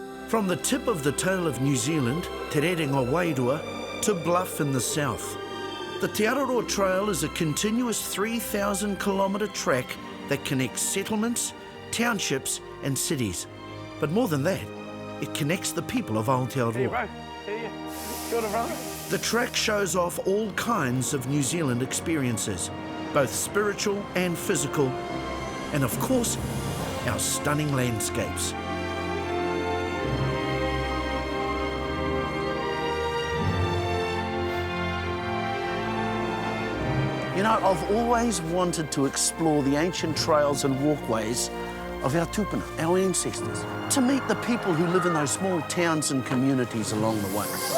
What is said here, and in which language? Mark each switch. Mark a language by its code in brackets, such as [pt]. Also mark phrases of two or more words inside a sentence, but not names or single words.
[en] From the tip of the tail of New Zealand, Te Rerenga Wairua, to Bluff in the south. The Te Araroa Trail is a continuous 3,000 kilometre track that connects settlements, townships and cities. But more than that, it connects the people of Aotearoa. Hey, bro. Hey, [mi] Kia ora, [en] brother. The track shows off all kinds of New Zealand experiences, both spiritual and physical, and of course, our stunning landscapes. You know, I've always wanted to explore the ancient trails and walkways of our tupuna, our ancestors, to meet the people who live in those small towns and communities along the way.